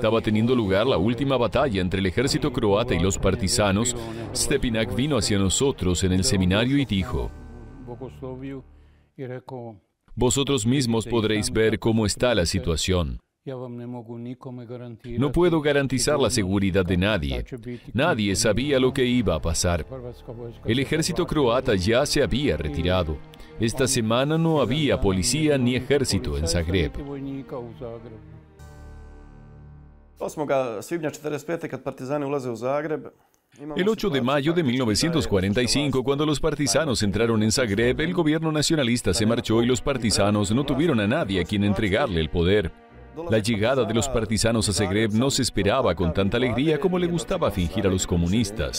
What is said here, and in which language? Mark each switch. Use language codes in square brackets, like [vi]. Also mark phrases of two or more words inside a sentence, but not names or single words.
[es] estaba teniendo lugar la última batalla entre el ejército croata y los partisanos, Stepinac vino hacia nosotros en el seminario y dijo: Vosotros mismos podréis ver cómo está la situación. No puedo garantizar la seguridad de nadie. Nadie sabía lo que iba a pasar. El ejército croata ya se había retirado. Esta semana no había policía ni ejército en Zagreb. [hr] 8. svibnja 45. kad partizani ulaze u Zagreb. [es] El 8 de mayo de 1945, cuando los partisanos entraron en Zagreb, el gobierno nacionalista se marchó y los partisanos no tuvieron a nadie a quien entregarle el poder. La llegada de los partisanos a Zagreb no se esperaba con tanta alegría como le gustaba fingir a los comunistas.